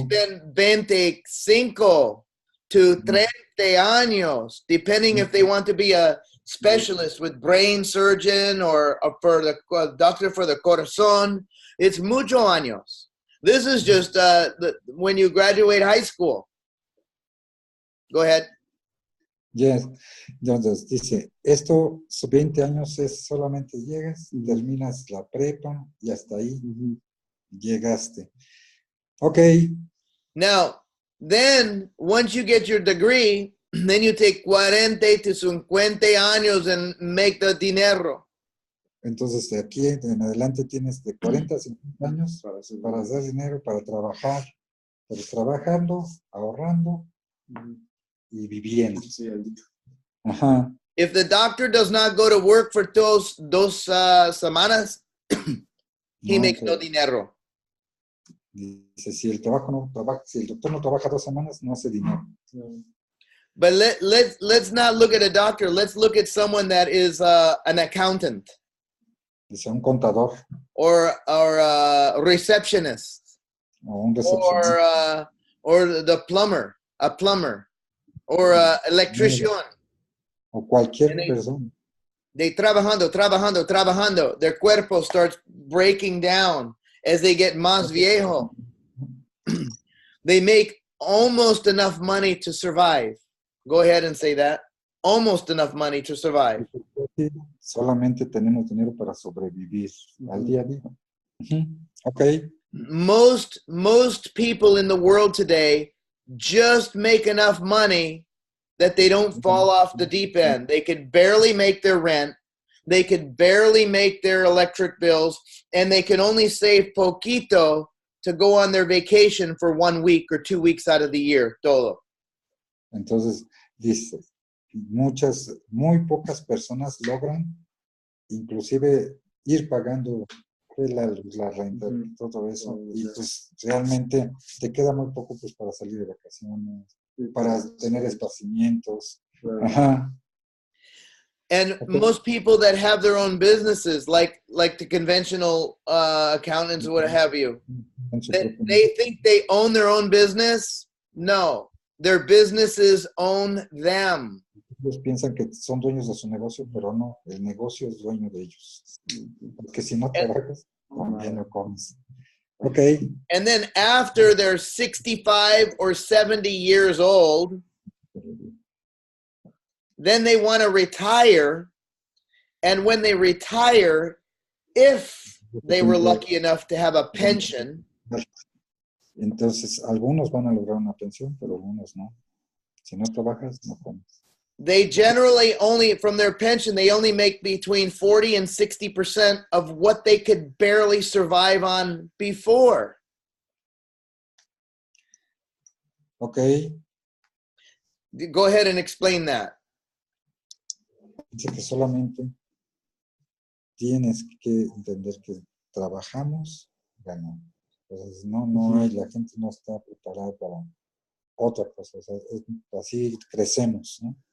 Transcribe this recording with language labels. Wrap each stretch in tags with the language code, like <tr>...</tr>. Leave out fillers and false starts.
<en>They spend 25 to 30 años, depending if they want to be a specialist with brain surgeon or for the doctor for the corazón. It's</en> <es>mucho años.</es> <en>This is just when you graduate high school. Go ahead. Yes.</en> <es>Entonces dice, esto, 20 años es solamente llegas, terminas la prepa y hasta ahí llegaste. Okay.</es> <en>Now, then once you get your degree, then you take 40 to 50 años and make the dinero.</en> <es>Entonces de aquí en adelante tienes de 40 a 50 años para hacer dinero, para trabajar, pero trabajando, ahorrando y viviendo. Ajá.</es> <en>If the doctor does not go to work for</en> <es>dos semanas,</es> <en>he makes no dinero.</en> <es>Dice, si el doctor no trabaja 2 semanas, no hace dinero.</es> <en>But let's not look at a doctor. Let's look at someone that is an accountant.</en> <es>Dice, un contador.</es> <en>Or a receptionist.</en> <es>O un recepcionista.</es> <en>Or the plumber. A plumber. Or an electrician.</en> <es>O cualquier persona.</es> <en>They trabajando. Their cuerpo starts breaking down as they get</en> <es>más viejo.</es> <en>They make almost enough money to survive. Go ahead and say that. Almost enough money to survive.</en> <es>Solamente tenemos dinero para sobrevivir al día a día. Okay.</es> <en>Most people in the world today just make enough money that they don't fall off the deep end. They could barely make their rent. They could barely make their electric bills, and they can only save poquito to go on their vacation for 1 week or 2 weeks out of the year, todo.</en> <es>Entonces, dice, muy pocas personas logran inclusive ir pagando la renta y todo eso, y pues realmente te queda muy poco pues para salir de vacaciones, para tener esparcimientos. Ajá.</es> <en>And most people that have their own businesses, like the conventional accountants or what have you, they think they own their own business. No, their businesses own them.</en> <es>Ellos piensan que son dueños de su negocio, pero no, el negocio es dueño de ellos. Porque si no trabajas, también no comes. Okay.</es> <en>And then after they're 65 or 70 years old, then they want to retire. And when they retire, if they were lucky enough to have a pension,</en> <es>entonces algunos van a lograr una pensión, pero algunos no. Si no trabajas, no comes.</es> <en>they generally only, from their pension, they only make between 40 and 60% of what they could barely survive on before. Ok, Go ahead and explain that.</en> <es>dice que solamente tienes que entender que trabajamos, ganamos. Entonces, no hay, la gente no está preparada para otra cosa. O sea, así crecemos, ¿no?</es>